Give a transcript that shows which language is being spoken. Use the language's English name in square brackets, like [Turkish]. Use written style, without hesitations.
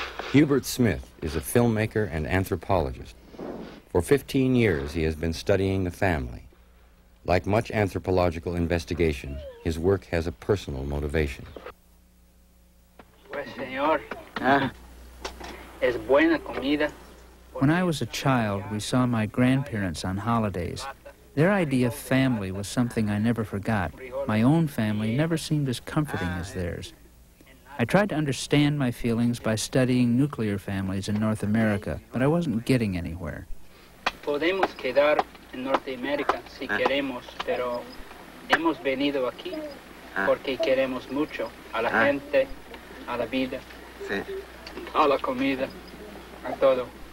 [English] Hubert Smith is a filmmaker and anthropologist. For 15 years, he has been studying the family. Like much anthropological investigation, his work has a personal motivation. [Spanish] Pues, señor, es buena comida. [English] When I was a child, we saw my grandparents on holidays. Their idea of family was something I never forgot. My own family never seemed as comforting as theirs. I tried to understand my feelings by studying nuclear families in North America, but I wasn't getting anywhere. [Spanish] Podemos quedar en Norteamérica si queremos, pero hemos venido aquí porque queremos mucho a la gente, a la vida, a la comida, a todo.